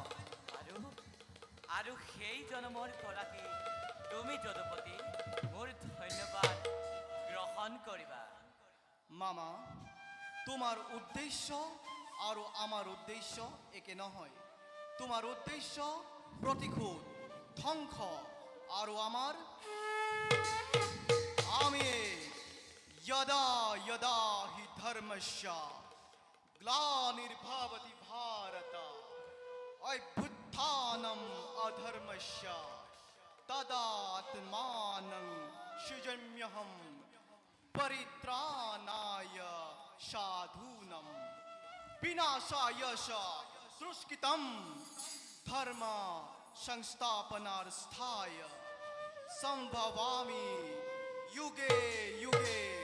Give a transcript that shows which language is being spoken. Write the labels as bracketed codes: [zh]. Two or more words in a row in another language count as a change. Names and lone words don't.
[as] আৰু সেই জনমৰ গৰাকী তুমি যদুপতি, মোৰ ধন্যবাদ গ্ৰহণ কৰিবা। মামা, তোমাৰ উদ্দেশ্য আৰু আমাৰ উদ্দেশ্য একে নহয়। তোমাৰ উদ্দেশ্য প্ৰতিশোধ, ধ্বংস, আৰু আমি [sa] यदा यदा हि धर्मस्य ग्लानिर्भवति भारत अभ्युत्थानम् अधर्मस्य तदात्मानं सृजाम्यहं परित्राणाय साधूनां विनाशाय च दुष्कृतं धर्म संस्थापनार्थाय संभवामि युगे युगे।